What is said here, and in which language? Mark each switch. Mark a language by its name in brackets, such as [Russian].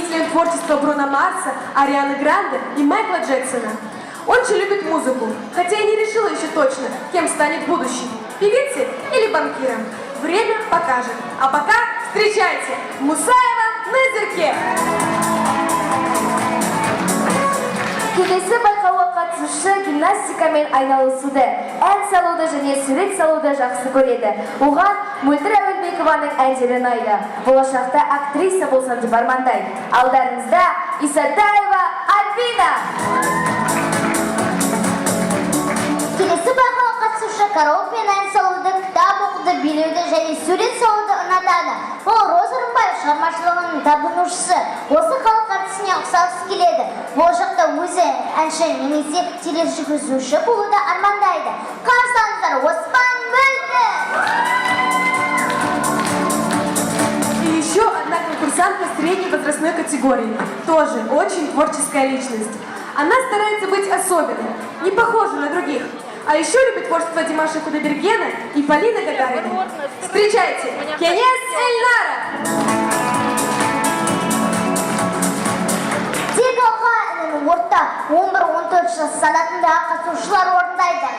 [Russian] Творчество Бруно Марса, Арианы Гранде и Майкла Джексона. Он же любит музыку, хотя и не решила еще точно, кем станет в будущем – певицей или банкиром. Время покажет. А пока встречайте Мусаева Назерке! [Kazakh] Келесі байқауға қатысушы гимнастикамен айналысуды, ән салуды және сурет салуды жақсы көреді. Оған Мөлдір Әуелбекованың әндері ұнайды. Болашақта актриса болсам деп армандайды. Алдарыңызда Исатаева Альбина. Келесі байқауға қатысушы караокемен ән салуды, кітап оқуды, билеуді және сурет салуды ұнатады. Ол Роза Рымбаев шығармашылығының табынушысы. Осы халық артисіне ұқсағысы келеді. Болашақта өзі әнші немесе тележүргізуші болуды армандайды. Қарсы алыңыздар, Оспан Мөлдір! [Russian] курсантка средней возрастной категории, тоже очень творческая личность. Она старается быть особенной, не похожа на других. А еще любит творчество Димаша Кудайбергена и Полины Гагариной. Встречайте, Кенес Эльнара! [Kazakh] Тек орта 11-14 жас санатындағы қатысушылар орындайды.